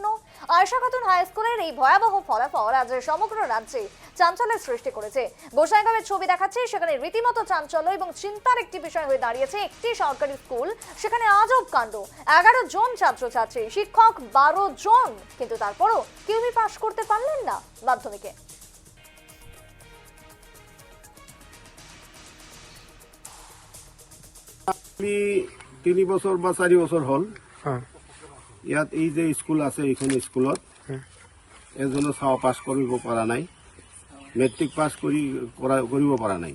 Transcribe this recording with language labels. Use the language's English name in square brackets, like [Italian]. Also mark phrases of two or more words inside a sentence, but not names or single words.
[Bangla] আয়েশা খাতুন হাই স্কুলের এই ভয়াবহ ফলাফল আজ সমগ্র রাজ্যে চাঞ্চল্যের সৃষ্টি করেছে। গোসাইগাঁওয়ের ছবি দেখাচ্ছে, সেখানে রীতিমতো চাঞ্চল্য এবং চিন্তার একটি বিষয় হয়ে দাঁড়িয়েছে একটি সরকারি স্কুল। সেখানে আজব কাণ্ড। 11 জন ছাত্রছাত্রী, শিক্ষক 12 জন, কিন্তু তারপরও কেউই পাশ করতে পারলেন না মাধ্যমিকে। [Assamese] আমি 3 বছৰ বা 4 বছৰ হ'ল ইয়াত এই যে স্কুল আছে, এইখন স্কুলত এজনো চাও পাছ কৰিব পৰা নাই, মেট্ৰিক পাছ কৰিব পৰা নাই।